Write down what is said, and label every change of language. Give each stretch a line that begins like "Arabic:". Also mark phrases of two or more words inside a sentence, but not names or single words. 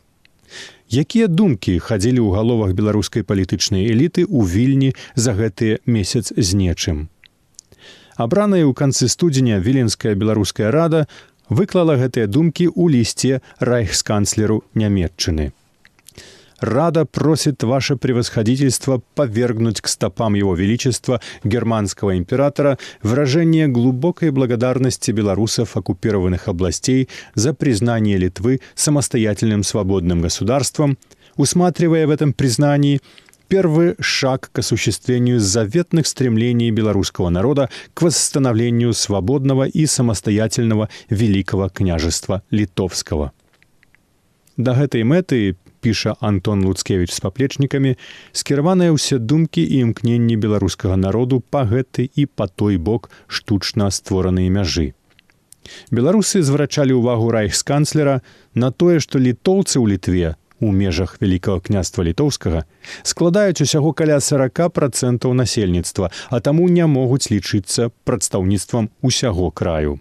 Belarusian: Якія думкі хадзілі ў галовах беларускай палітычнай эліты ў Вільні за гэты месяц з нечым? Абраная ў канцы студзеня Віленская беларуская рада выклала гэтыя думкі ў лісце райхсканцлеру Нямецчыны.
Russian: Рада просит ваше превосходительство повергнуть к стопам его величества германского императора выражение глубокой благодарности белорусов оккупированных областей за признание Литвы самостоятельным свободным государством, усматривая в этом признании первый шаг к осуществлению заветных стремлений белорусского народа к восстановлению свободного и самостоятельного Великого княжества Литовского.
Belarusian: Да гэтай мэты, піша Антон Луцкевіч з паплечнікамі, скіраваныя ўсе думкі і імкненні беларускага народу па гэты і па той бок штучна створаныя мяжы. Беларусы зварачалі ўвагу райхсканцлера на тое, што літоўцы ў Літве у межах Вялікага княства Літоўскага складаюць усяго каля 40% насельніцтва, а таму не могуць лічыцца прадстаўніцтвам усяго краю.